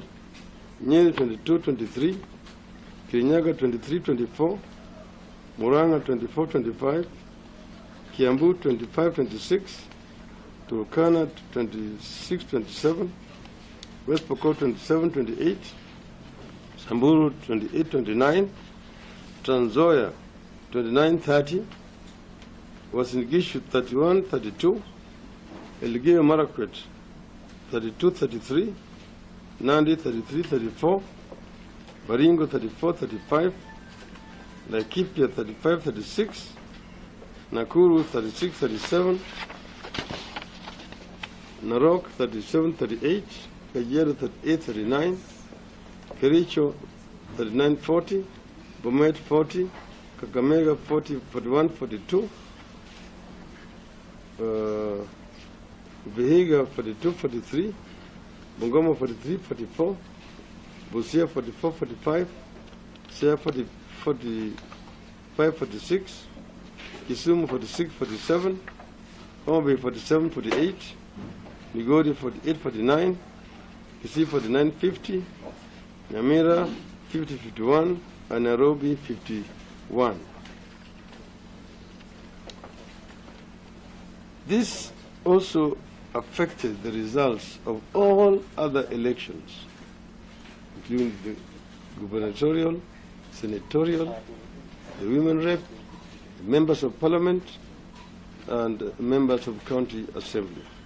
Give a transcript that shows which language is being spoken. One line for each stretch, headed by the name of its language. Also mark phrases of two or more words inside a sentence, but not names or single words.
English: Nyeri, 22, 23. Kirinyaga, 23, 24. Murang'a, 24, 25. Kiambu, 25, 26. Turkana, 26, 27. West Pokot, 27, 28. Samburu, 28, 29. Trans Nzoia, 29, 30. Uasin Gishu, 31, 32. Elgeyo Marakwet, 32, 33. Nandi, 33, 34. Baringo, 34, 35. Laikipia, 35, 36. Nakuru, 36, 37. Narok, 37, 38. Kajiado, 38, 39. Kericho, 39, 40. Bomet, 40. Kakamega, 40, 41, 42. Vihiga, 42, 43. Bungoma, 43, 44. Busia, 44, 45. Siaya, 45, 46. Kisumu, 46, 47. Homa Bay, 47, 48. Migori, 48, 49. Kisii, 49, 50. Nyamira, 50, 51. And Nairobi, 51. This also affected the results of all other elections, including the gubernatorial, senatorial, the women rep, the members of parliament, and members of county assembly.